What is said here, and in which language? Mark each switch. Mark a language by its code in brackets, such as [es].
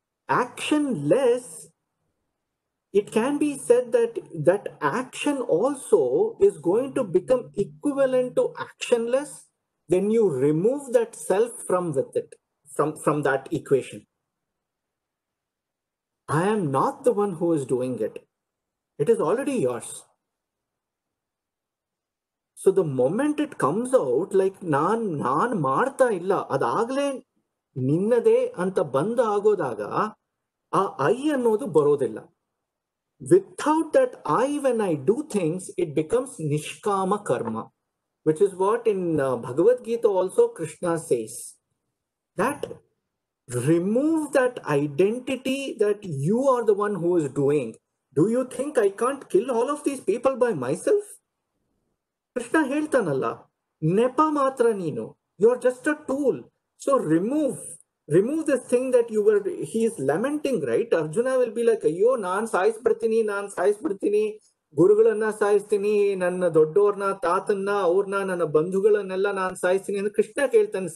[en] Actionless, it can be said that that action also is going to become equivalent to actionless when you remove that self from with it. From that equation. I am not the one who is doing it. It is already yours. So the moment it comes out, like [kn] naan ಮಾಡ್ತಾ ಇಲ್ಲ, ಅದಾಗ್ಲೇ ನಿನ್ನದೇ ಅಂತ ಬಂದ ಆಗೋದಾಗ ಆ I ಅನ್ನೋದು ಬರೋದಿಲ್ಲ. [en] Without that I, when I do things, it becomes nishkama karma, which is what in Bhagavad Gita also Krishna says. That remove that identity that you are the one who is doing. Do you think I can't kill all of these people by myself? Krishna [kn] ಹೇಳ್ತಾನಲ್ಲ, ನೆಪ ಮಾತ್ರ ನೀನು, [en] you are just a tool. So remove remove this thing that he is lamenting, right? [kn] Arjuna [en] will be like, [kn] ಅಯ್ಯೋ ನಾನ್ ಸಾಯಿಸ್ಬಿಡ್ತೀನಿ, ಗುರುಗಳನ್ನ ಸಾಯಿಸ್ತೀನಿ, ನನ್ನ ದೊಡ್ಡವ್ರನ್ನ, ತಾತನ್ನ, ಅವ್ರನ್ನ, ನನ್ನ ಬಂಧುಗಳನ್ನೆಲ್ಲ ನಾನ್ ಸಾಯಿಸ್ತೀನಿ ಅಂತ ಕೃಷ್ಣ ಕೇಳ್ತಾನೆ.